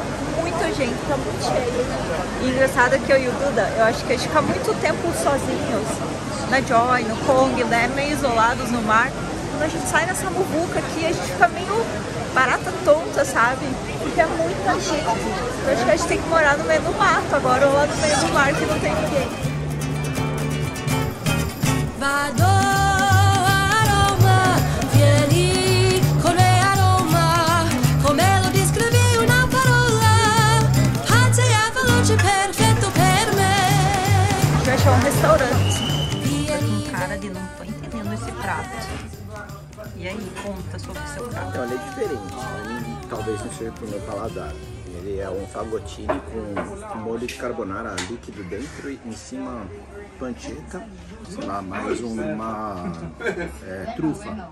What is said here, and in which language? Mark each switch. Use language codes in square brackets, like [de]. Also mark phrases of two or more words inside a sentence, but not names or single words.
[pt] Muita gente, tá muito cheio. E engraçado é que eu e o Duda, eu acho que a gente fica muito tempo sozinhos na Joy, no Kong, né, meio isolados no mar. Quando a gente sai nessa muvuca aqui, a gente fica meio barata tonta, sabe? Porque é muita gente. Eu acho que a gente tem que morar no meio do mato agora, ou lá no meio do mar que não tem ninguém. [it] Vado a Roma, vieni con me a Roma, come lo descrevi una parola, pazza e veloce, perfetto per me. [pt] achou um restaurante. Com cara de não tô entendendo esse prato. E aí, conta sobre o seu prato. Então, ele é diferente. Talvez não seja pro meu paladar. Ele é um fagottini com molho de carbonara líquido dentro e em cima pancetta, sei lá, mais uma trufa.